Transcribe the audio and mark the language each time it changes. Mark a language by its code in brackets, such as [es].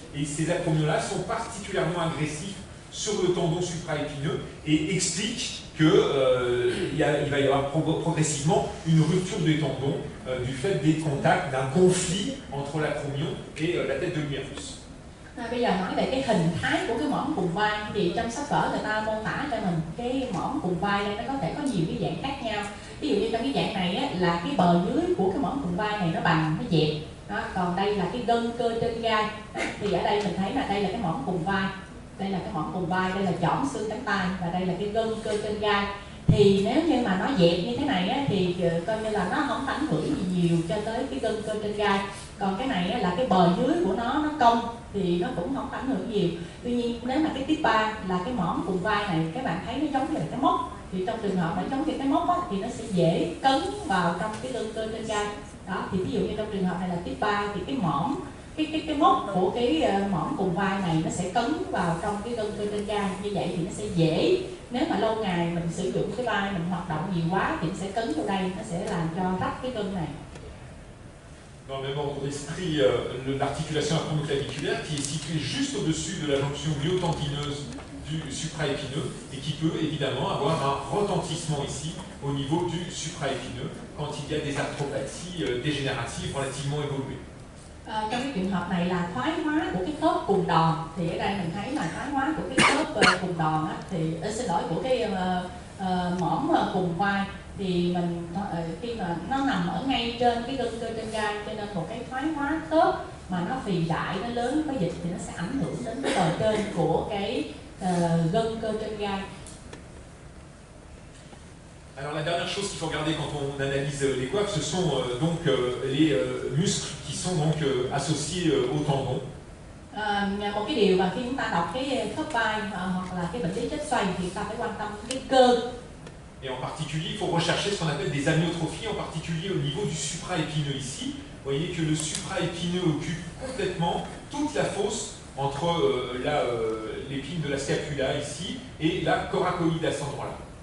[fr] Et ces acromions-là sont particulièrement agressifs sur le tendon supraépineux et expliquent qu'il va y avoir progressivement une rupture des tendons du fait des contacts, d'un conflit entre l'acromion et la tête de l'humérus. [vi] Bây giờ nói về cái hình thái của cái mõm cùng vai, thì trong sách vở người ta mô tả cho mình cái mõm cùng vai đây nó có thể có nhiều cái dạng khác nhau. Ví dụ như trong cái dạng này là cái bờ dưới của cái mõm cùng vai này nó bằng, nó dẹp đó. Còn đây là cái gân cơ trên gai, thì ở đây mình thấy là đây là cái mõm cùng vai, đây là cái mõm cùng vai, đây là chỏm xương cánh tay, và đây là cái gân cơ trên gai. Thì nếu như mà nó dẹp như thế này thì coi như là nó không ảnh hưởng gì nhiều cho tới cái gân cơ trên gai. Còn cái này là cái bờ dưới của nó cong thì nó cũng không ảnh hưởng nhiều. Tuy nhiên nếu mà cái tiếp 3 là cái mõm cùng vai này, các bạn thấy nó giống như là cái móc, thì trong trường hợp nó giống như cái móc thì nó sẽ dễ cấn vào trong cái gân cơ trên gai đó. Thì ví dụ như trong trường hợp này là tiếp 3 thì cái mõm, cái móc của cái mõm cùng vai này nó sẽ cấn vào trong cái gân cơ trên gai, như vậy thì nó sẽ dễ, nếu mà lâu ngày mình sử dụng cái vai mình hoạt động nhiều quá thì nó sẽ cấn vào đây, nó sẽ làm cho rách cái gân này. [fr] Dans le même ordre d'esprit, l'articulation acromioclaviculaire qui est située juste au-dessus de la jonction myotendineuse du supraépineux et qui peut évidemment avoir un retentissement ici au niveau du supraépineux quand il y a des arthropathies dégénératives relativement évoluées. [vi] Trong cái trường hợp này là thoái hóa của cái khớp cùng đòn, thì ở đây mình thấy là thoái hóa của cái khớp cùng đòn thì xin lỗi của cái mõm cùng vai, thì mình khi mà nó nằm ở ngay trên cái gân cơ trên gai, cho nên một cái thoái hóa khớp mà nó phì đại, nó lớn, có dịch thì nó sẽ ảnh hưởng đến cái bờ trên của cái gân cơ trên gai. [fr] Alors la dernière chose qu'il faut regarder quand on analyse les coiffes, ce sont donc les muscles qui sont donc associés au tendon. [vi] Một cái điều mà khi chúng ta đọc cái khớp vai hoặc là cái bệnh lý chết xoay thì ta phải quan tâm cái cơ. [fr] Et en particulier, il faut rechercher ce qu'on appelle des amyotrophies, en particulier au niveau du supraépineux ici. Vous voyez que le supraépineux occupe complètement toute la fosse entre l'épine de la scapula ici et la coracoïde à cet endroit-là.